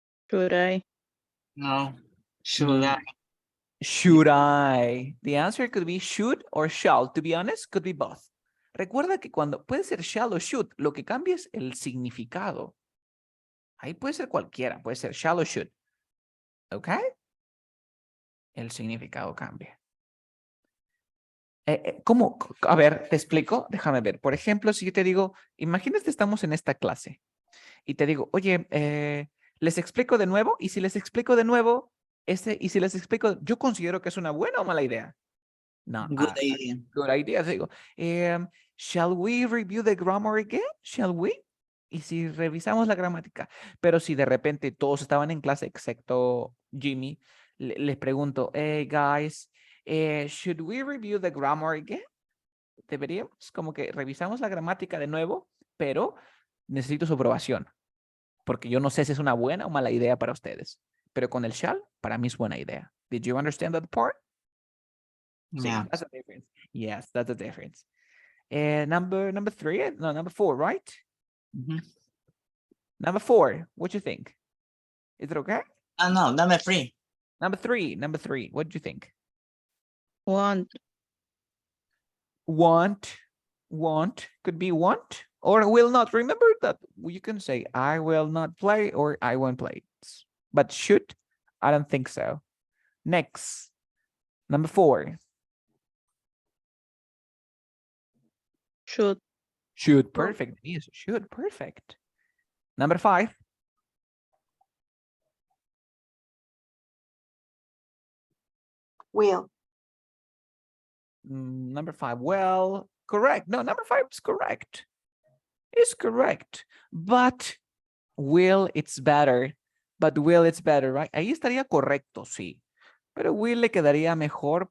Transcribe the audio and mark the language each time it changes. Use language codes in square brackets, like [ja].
[en] Should I? No. Should I? Should I? The answer could be should or shall. To be honest, could be both. [es] Recuerda que cuando puede ser shall o should, lo que cambia es el significado. Ahí puede ser cualquiera, puede ser shall o should. ¿Ok? El significado cambia. ¿Cómo? A ver, te explico. Déjame ver. Por ejemplo, si yo te digo, imagínate que estamos en esta clase y te digo, oye, les explico de nuevo, y si les explico de nuevo, y si les explico, yo considero que es una buena o mala idea. No, [en] Good idea. good idea. Digo, shall we review the grammar again? Shall we? [es] Y si revisamos la gramática, pero si de repente todos estaban en clase, excepto Jimmy, les pregunto, [en] hey guys, should we review the grammar again? [es] Deberíamos, como que revisamos la gramática de nuevo, pero necesito su aprobación, porque yo no sé si es una buena o mala idea para ustedes. Pero con el shall, para mí es buena idea. [en] Did you understand that part? [es] Sí, [en] Yeah. that's the difference. Yes, that's the difference. Number 3, no, number 4, right? Mhm. Number 4, what do you think? Is it okay? No, number 3. Number 3, what do you think? Want. Want, could be want or will not. Remember that you can say I will not play or I won't play. But should, I don't think so. Next, number 4. Should. Should, perfect. Yes, should, perfect. Number 5. Will. Number 5, well, correct. No, number 5 is correct. It's correct. But will, it's better. But will, it's better, right? [es] Ahí estaría correcto, sí. Pero will le quedaría mejor.